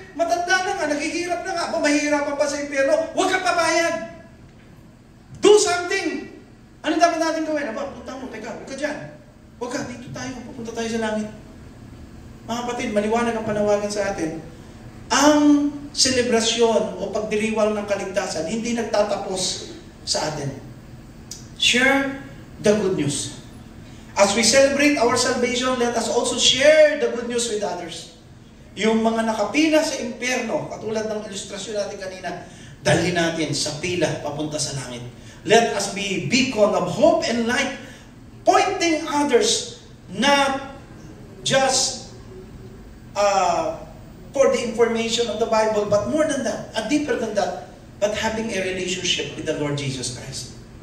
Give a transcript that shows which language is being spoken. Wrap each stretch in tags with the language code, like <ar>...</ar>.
<tl>Matanda na nga, naghihirap na nga. Mahihirapan pa sa impyerno. Huwag kang pabayag.</tl> <en>Do something.</en> <tl>Ano dapat natin gawin? Aba, punta mo, teka, huwag ka dyan. Huwag ka, dito tayo, pupunta tayo sa langit. Mga kapatid, maliwanag ang panawagan sa atin. Ang selebrasyon o pagdiriwang ng kaligtasan, hindi nagtatapos sa atin.</tl> <en>Share the good news. As we celebrate our salvation, let us also share the good news with others.</en> <tl>Yung mga nakapila sa impyerno, katulad ng ilustrasyon natin kanina, dalhin natin sa pila papunta sa langit.</tl> <en>Let us be beacon of hope and light, pointing others not just for the information of the Bible, but more than that, deeper than that, but having a relationship with the Lord Jesus Christ.</en>